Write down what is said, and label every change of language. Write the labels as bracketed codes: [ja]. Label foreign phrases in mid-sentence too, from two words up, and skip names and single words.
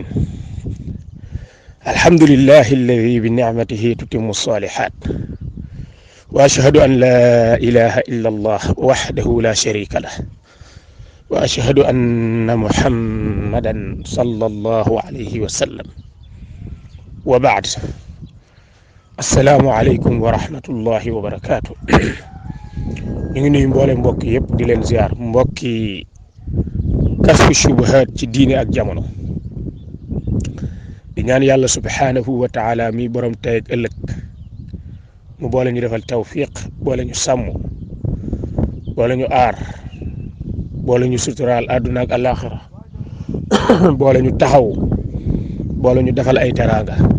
[ar] الحمد لله الذي بنعمته تتم الصالحات، وأشهد أن لا إله إلا الله وحده لا شريك له، وأشهد أن محمدا صلى الله عليه وسلم. وبعد، السلام عليكم ورحمة الله وبركاته. [wo] ñu ngi nuyu mboole mbokk yëpp di leen ziar mbokki kasfu shubuhaat ci diine ak jamono, di ñaan yàlla [ar] سبحانه وتعالى [wo] mi borom tey ak ëllëg mu boole ñu defal tawfiq, boole ñu sàmm, boole ñu aar, boole ñu suturaal àdduna ak alaxira, boole ñu taxaw, boole ñu defal ay teraanga.